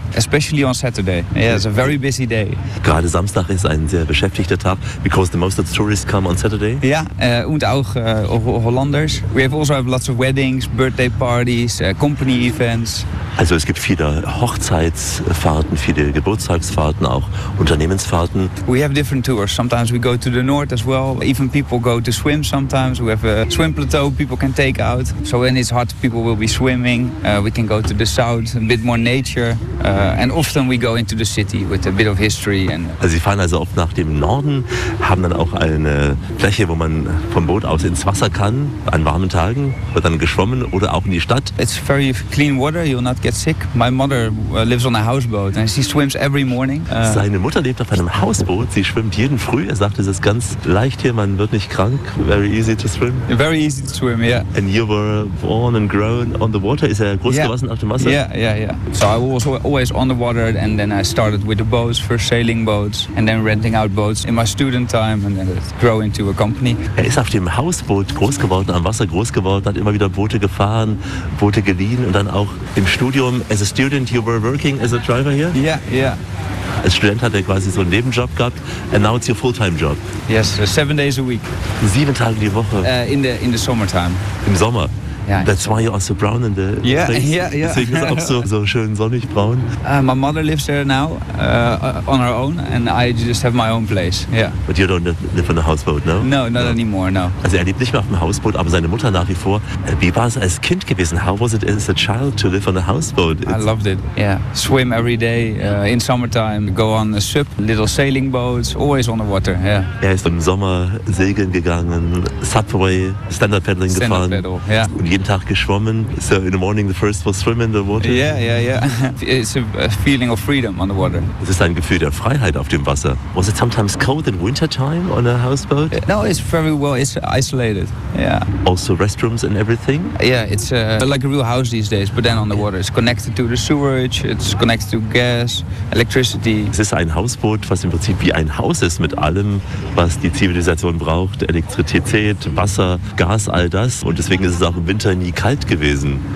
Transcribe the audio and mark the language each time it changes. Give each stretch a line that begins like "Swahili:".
English: Especially on Saturday. Yeah, it's a very busy day.
German: Gerade Samstag is
Dutch: een zeer
German: beschäftigter Tag.
English: Because the most of the tourists come on Saturday.
Dutch: Ja, en ook Hollanders.
English: We have also have lots of weddings, birthday parties, company events.
German: Also es gibt viele Hochzeitsfahrten, viele Geburtstagsfahrten, auch Unternehmensfahrten.
English: We have different tours. Sometimes we go to the north as well. Even people go to swim sometimes. We have a swim plateau people can take out. So when it's hot, people will be swimming. We can go to the south, a bit more nature. And often we go into the city with a bit of history.
German: Also Sie fahren also oft nach dem Norden, haben dann auch eine Fläche, wo man vom Boot aus ins Wasser kann, an warmen Tagen, wird dann geschwommen oder auch in die Stadt.
English: It's very clean water. You're not get sick. My mother lives on a houseboat and she swims every morning.
German: Seine Mutter lebt auf einem Hausboot. Sie schwimmt jeden Früh. Er sagt, es ist ganz leicht hier. Man wird nicht krank.
English: Very easy to swim. Very easy to swim, yeah. And you were born and grown on the water.
German: Ist er groß geworden auf dem Wasser?
English: Yeah. So I was always on the water and then I started with the boats, first sailing boats and then renting out boats in my student time and then grow into a company.
German: Er ist auf dem Hausboot groß geworden, am Wasser groß geworden, hat immer wieder Boote gefahren, Boote geliehen und dann auch im Studium,
English: as a student, you were working as a driver here? Yeah.
German: Als Student hat er quasi so einen Nebenjob gehabt,
English: and now it's your full-time job. Yes, 7 days a week.
German: 7 Tage die Woche.
English: In the summertime.
German: Im Sommer.
English: Yeah, that's why you're also brown in the face.
German: Deswegen ist es auch so schön sonnig braun.
English: My mother lives there now on her own and I just have my own place. Yeah. But you don't live on a houseboat, no? No, anymore, no.
German: Also er lebt nicht mehr auf dem Hausboot, aber seine Mutter nach wie vor. Wie war es als Kind gewesen?
English: How was it as a child to live on a houseboat? I loved it, yeah. Swim every day in summertime, go on a ship, little sailing boats, always on the water, yeah.
German: Er ist im Sommer segeln gegangen, Subway, Standard Paddling gefahren.
English: Standard Paddle, yeah.
German: Jeden Tag geschwommen.
English: So in the morning the first was swim in the water. Yeah. It's a feeling of freedom on the water.
German: Es ist ein Gefühl der Freiheit auf dem Wasser.
English: Was it sometimes cold in winter time on a houseboat? No, it's very well. It's isolated. Yeah. Also restrooms and everything? Yeah, it's like a real house these days, but then on the water. It's connected to the sewage. It's connected to gas, electricity.
German: Es ist ein Hausboot, was im Prinzip wie ein Haus ist mit allem, was die Zivilisation braucht: Elektrizität, Wasser, Gas, all das. Und deswegen ist es auch Winter nie kalt gewesen.